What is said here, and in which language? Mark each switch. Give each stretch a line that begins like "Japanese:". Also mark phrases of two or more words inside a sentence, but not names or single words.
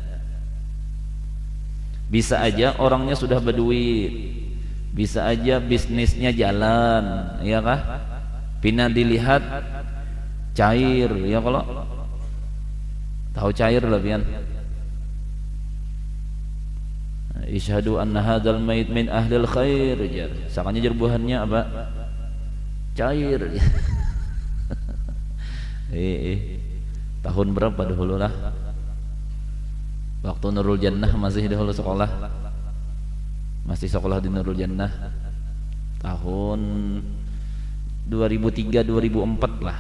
Indonesian: Bisa aja orangnya sudah berduit, bisa aja bisnisnya jalan, ya kah?
Banjar: Pina dilihat cair, ya kalau tahu cair lah pian.
Arabic: Isyhadu anna hadzal mayit min ahlil khair,
Banjar: jar. Sakanya jerbuhannya apa? Cair.
Indonesian: Tahun berapa dahulu lah? Waktu Nurul Jannah masih dahulu sekolah, masih sekolah di Nurul Jannah, tahun 2003-2004 lah.